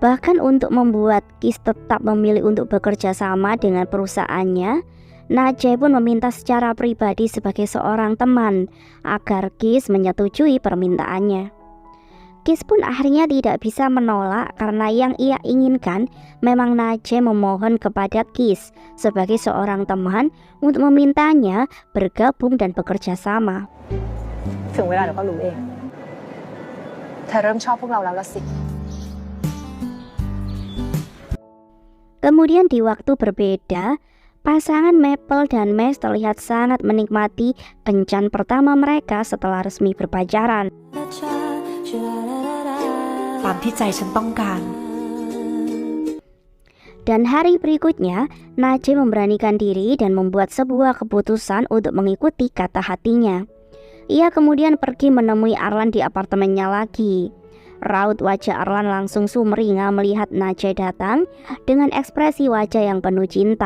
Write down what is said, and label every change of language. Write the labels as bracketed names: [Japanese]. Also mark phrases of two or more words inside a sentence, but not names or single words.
[Indonesian] Bahkan untuk membuat Kis tetap memilih untuk bekerja sama dengan perusahaannya, Najai pun meminta secara pribadi sebagai seorang teman agar Kis menyetujui permintaannya. Kis pun akhirnya tidak bisa menolak karena yang ia inginkan memang Najai memohon kepada Kis sebagai seorang teman untuk memintanya bergabung dan bekerja sama. [Thai] ถึงเวลาเดี๋ยวก็รู้เอง เธอเริ่มชอบพวกเราแล้วละสิ [Indonesian] Kemudian di waktu berbeda, pasangan Maple dan Max terlihat sangat menikmati kencan pertama mereka setelah resmi berpacaran. [Thai] ตามที่ใจฉันต้องการ [Indonesian] Dan hari berikutnya, Najai memberanikan diri dan membuat sebuah keputusan untuk mengikuti kata hatinya. Ia kemudian pergi menemui Arlan di apartemennya lagi. Raut wajah Arlan langsung sumringah melihat Najai datang dengan ekspresi wajah yang penuh cinta.